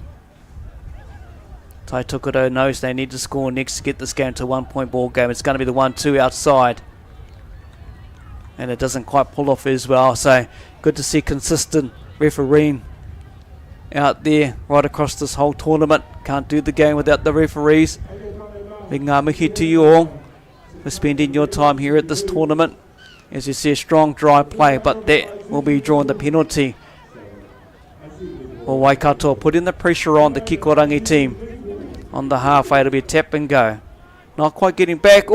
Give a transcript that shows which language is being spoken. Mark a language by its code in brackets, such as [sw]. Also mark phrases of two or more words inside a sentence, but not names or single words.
[en] Tai Tukudo knows they need to score next to get this game to a 1 point ball game. It's going to be the 1-2 outside. And it doesn't quite pull off as well. So good to see consistent refereeing out there right across this whole tournament. Can't do the game without the referees. Big [mi] ngā mihi [en] to you all for spending your time here at this tournament. As you see, a strong dry play, but that will be drawing the penalty. Well, Waikato putting the pressure on the Kikurangi team on the halfway. It'll be a tap and go. Not quite getting back.